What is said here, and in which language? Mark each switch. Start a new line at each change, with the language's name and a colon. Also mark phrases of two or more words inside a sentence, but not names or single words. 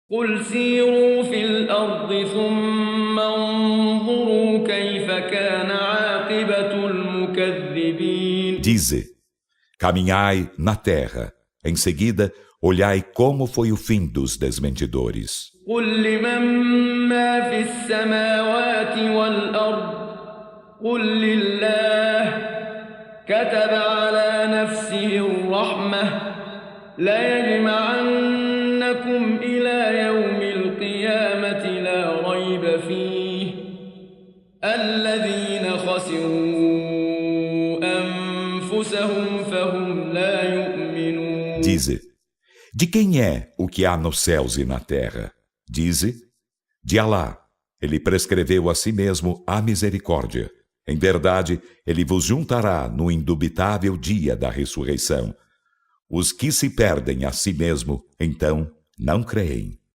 Arabic: قل سيروا في الأرض ثم انظروا كيف كان عاقبة المكذبين.
Portuguese: Dize, caminhai na terra, em seguida olhai como foi o fim dos desmentidores.
Arabic: قل لمن ما في السماوات والأرض قل لله كتب على نفسه الرحمة ليجمعنكم إلى يوم القيامة لا ريب فيه الذين خسروا أنفسهم فهم لا يؤمنون.
Portuguese: Dize, de quem é o que há nos céus e na terra? Dize, de Alá. Ele prescreveu a si mesmo a misericórdia. Em verdade, ele vos juntará no indubitável dia da ressurreição. Os que se perdem a si mesmo, então, não creem.